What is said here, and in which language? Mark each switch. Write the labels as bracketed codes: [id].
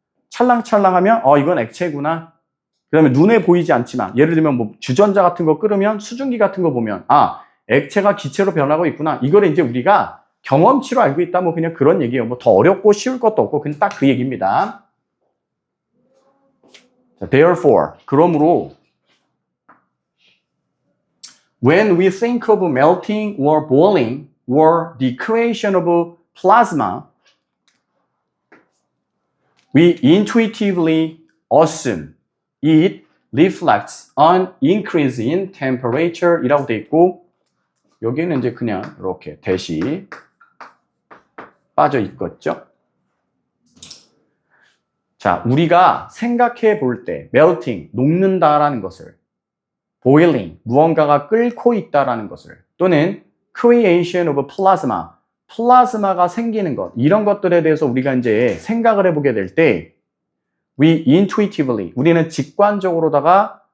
[ko] 찰랑찰랑하면 이건 액체구나. 그 다음에 눈에 보이지 않지만 예를 들면 뭐 주전자 같은 거 끓으면 수증기 같은 거 보면 액체가 기체로 변하고 있구나. 이거를 이제 우리가 경험치로 알고 있다. 뭐 그냥 그런 얘기예요. 뭐 더 어렵고 쉬울 것도 없고 그냥 딱 그 얘기입니다. [en] 자, therefore, 그러므로 when we think of melting or boiling or the creation of plasma, we intuitively assume it reflects an increase in temperature [ko] 이라고 돼 있고 여기는 이제 그냥 이렇게 대시 빠져 있겠죠. 자, 우리가 생각해 볼 때 melting, 녹는다라는 것을 boiling, 무언가가 끓고 있다라는 것을 또는 [en] creation of plasma, [ko] 플라즈마가 생기는 것 이런 것들에 대해서 우리가 이제 생각을 해보게 될 때 [en] we intuitively, [ko] 우리는 직관적으로다가